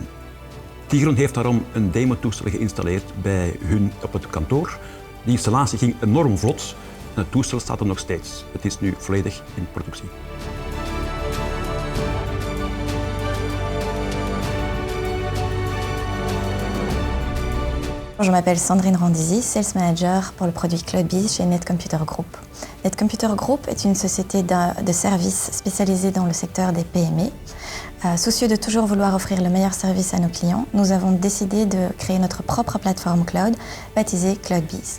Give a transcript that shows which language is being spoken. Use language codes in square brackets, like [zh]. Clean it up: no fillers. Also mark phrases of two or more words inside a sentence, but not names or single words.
[nl] Tigron heeft daarom een demo-toestel geïnstalleerd bij hun op het kantoor. Die installatie ging enorm vlot en het toestel staat er nog steeds. Het is nu volledig in productie. [fr] Je m'appelle Sandrine Randizi, [en] Sales Manager [fr] pour le produit Cloudbiz chez Netcomputer Group. Netcomputer Group est une société de services spécialisée dans le secteur des PME. Soucieux de toujours vouloir offrir le meilleur service à nos clients, nous avons décidé de créer notre propre plateforme cloud baptisée Cloudbiz.